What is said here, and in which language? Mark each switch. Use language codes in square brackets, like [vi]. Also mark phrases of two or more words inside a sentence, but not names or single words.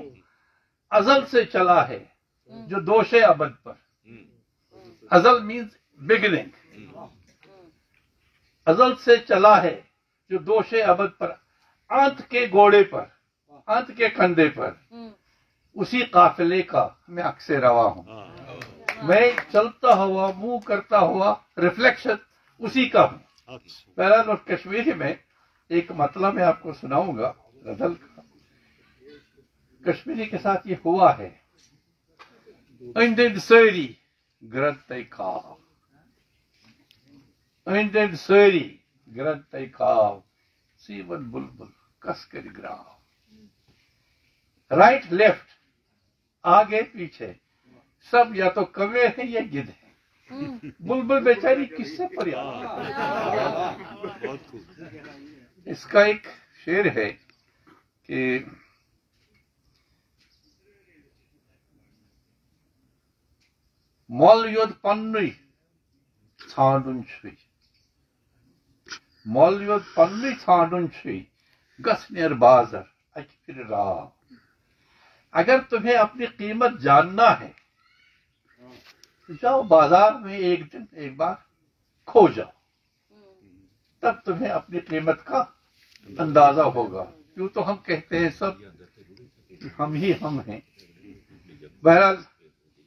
[ur] ازل سے چلا ہے جو دوش ابد پر، ازل [en] means beginning, [ur] ازل سے چلا ہے جو دوش ابد پر، آنت کے گھوڑے پر، آنت کے کندھے پر، اسی قافلے کا میں اکثر روا ہوں. میں چلتا ہوا منہ کرتا ہوا ریفلیکشن اسی کا ہوں. بہرحال اور کشمیری میں ایک مطلب میں آپ کو سناؤں گا غزل کا. کشمیری کے ساتھ یہ ہوا ہے: [ks] اندن سری گرنتے کھاو، اندن سری گرنتے کھاو، سیون بلبل کس کر گراو. [en] right left, [ur] آگے پیچھے سب یا تو کوے ہیں یا گدھ ہیں. بلبل بیچاری کس سے فریاد. اس کا ایک شعر ہے کہ [ks] مول یود پنوی ژھانڈن چھُے، مول یود پنوی ژھانڈن چھُے، گژھ نیر بازر اکہِ پھرِ راو. [ur] اگر تمہیں اپنی قیمت جاننا ہے تو جاؤ بازار میں ایک دن ایک بار کھو جاؤ، تب تمہیں اپنی قیمت کا اندازہ ہوگا. کیوں تو ہم کہتے ہیں سب ہم ہی ہم ہیں.